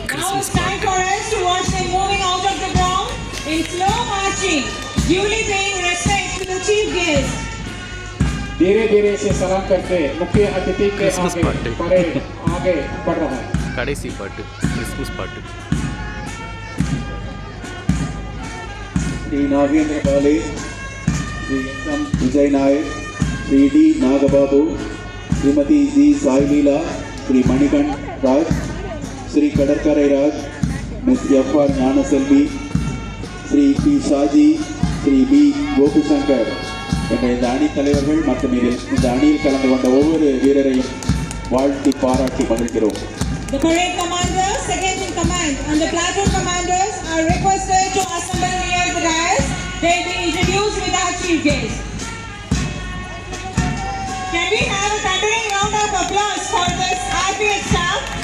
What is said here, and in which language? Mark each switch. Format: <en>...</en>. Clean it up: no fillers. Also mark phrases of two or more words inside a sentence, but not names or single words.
<en>it's time for us to watch them moving out of the ground in slow marching, duly paying respect to the chief guest.</en> <hi>धीरे धीरे से सलाम करते मुख्य अतिथि के आगे परेड आगे बढ़ रहा है.</hi> <ta>கடைசி பாட்டு கிறிஸ்மஸ் பாட்டு. श्री नागेंद्र बाले, श्री एम विजय नायक, श्री डी नागबाबू, श्रीमती जी साईलीला, श्री मणिकंठ राज, श्री கடற்கரை ராஜ், மிஸ் எஃப் ஆர் ஞானசெல்வி, ஸ்ரீ பி ஷாஜி, ஸ்ரீ பி கோகுசங்கர் என்ற இந்த அணி தலைவர்கள் மற்றும் இந்த அணியில் கலந்து கொண்ட ஒவ்வொரு வீரரையும் வாழ்த்தி பாராட்டி மகிழ்கிறோம்.</ta> <en>The parade commanders, second in command, and the platoon commanders are requested to assemble near the dais. They will be introduced with our chief guest. Can we have a thundering round of applause for this RPF staff?</en>